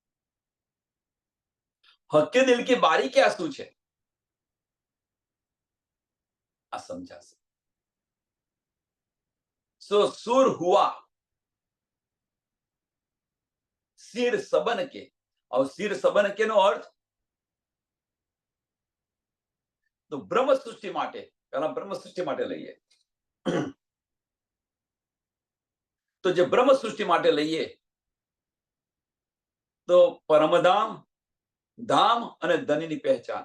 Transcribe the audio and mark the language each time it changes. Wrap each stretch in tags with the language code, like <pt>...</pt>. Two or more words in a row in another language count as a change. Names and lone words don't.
<hi>हक्के दिल की बारीकिया</hi> <gu>શું છે? આ સમજાશે.</gu> <hi>सो सुर हुआ सिर सबन के. और सिर सबन के</hi> <gu>નો અર્થ તો બ્રહ્મ સૃષ્ટિ માટે, પહેલા બ્રહ્મ સૃષ્ટિ માટે લઈએ. તો જે બ્રહ્મ સૃષ્ટિ માટે લઈએ, તો પરમધામ, ધામ અને ધનીની પહેચાન.</gu>